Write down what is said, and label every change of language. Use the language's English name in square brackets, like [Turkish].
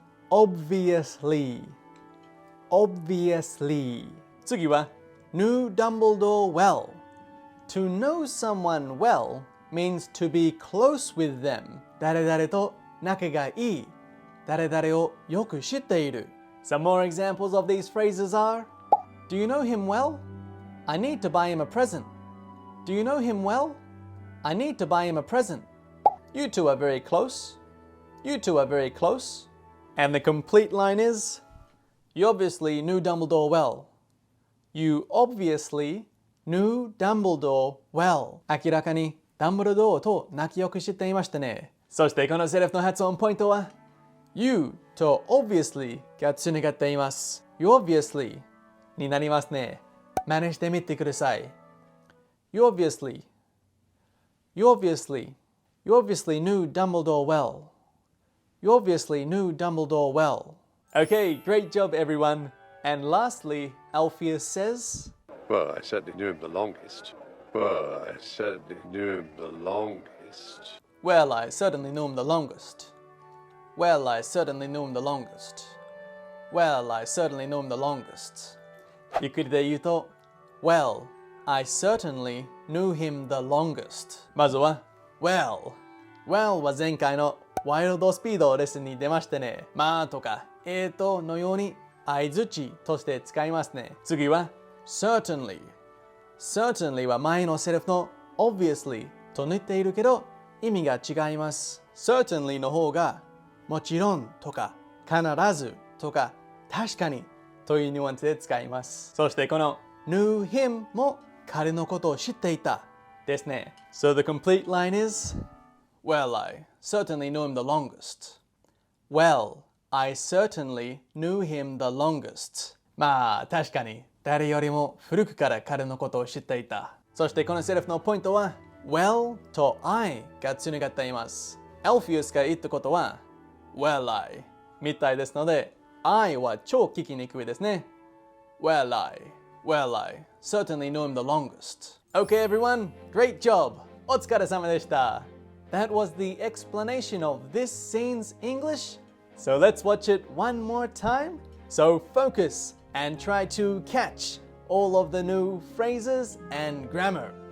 [English] Obviously 次は Knew Dumbledore well. To know someone well means to be close with them. [Japanese] 誰々と仲がいい。誰々をよく知っている。 [English] Some more examples of these phrases are Do you know him well? I need to buy him a present. Do you know him well? I need to buy him a present. You two are very close. You two are very close. And the complete line is You obviously knew Dumbledore well. You obviously knew Dumbledore well. [Japanese] 明らかにダンブルドアと仲良く知っていましたね。そしてこのセリフの発音ポイントは You と obviously がつながっています。 You obviously になりますね。真似してみてください。 [English] You obviously knew Dumbledore well. You obviously knew Dumbledore well. Okay, great job everyone. And lastly, Alpheus says, Well, I certainly knew him the longest. Well, I certainly knew him the longest. Well, I certainly knew him the longest. Well, I certainly knew him the longest. Well, I certainly knew him the longest. [Japanese] ゆっくりで言うと [English] Well, I certainly knew him the longest. [Japanese] まずは Well は前回のワイルドスピードレッスンに出ましてね。まあとかのように相づちとして使いますね。次は Certainly は前のセリフの Obviously と似ているけど意味が違います。 Certainly の方がもちろんとか必ずとか確かにというニュアンスで使います。そしてこの knew him も彼のことを知っていたですね。 [English] So the complete line is Well, I certainly knew him the longest. Well, I certainly knew him the longest. [Japanese] まあ確かに誰よりも古くから彼のことを知っていた。そしてこのセリフのポイントは Well と I がつながっています。 Alpheus が言ったことは Well, I みたいですので I は超聞きにくいですね。Well, I [English] Well, I certainly know him the longest. Okay, everyone, great job. [Japanese] お疲れ様でした. [English] That was the explanation of this scene's English. So let's watch it one more time. So focus and try to catch all of the new phrases and grammar.